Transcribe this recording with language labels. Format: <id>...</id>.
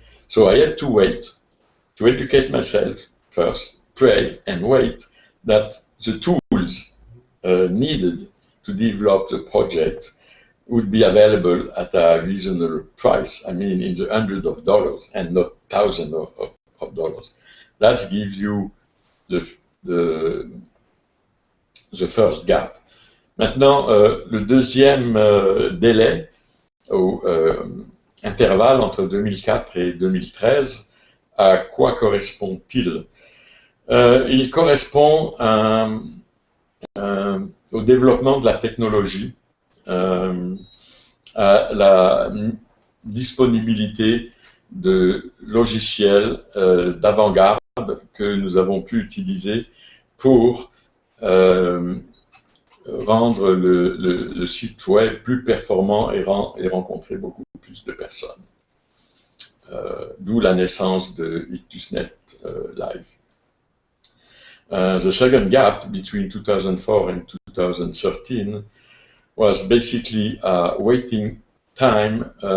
<en>So I had to wait, to educate myself first, pray and wait that the tools needed to develop the project would be available at a reasonable price. I mean, in the hundreds of dollars and not thousands of dollars. That gives you the first gap.</en> <fr>Maintenant, le deuxième délai, intervalle entre 2004 et 2013, à quoi correspond-il? Il correspond au développement de la technologie, à la disponibilité de logiciels d'avant-garde que nous avons pu utiliser pour rendre le site web plus performant et rencontrer beaucoup plus de personnes. D'où la naissance de IctusNet Live.</fr> <en>The second gap between 2004 and 2013 was basically waiting time</en>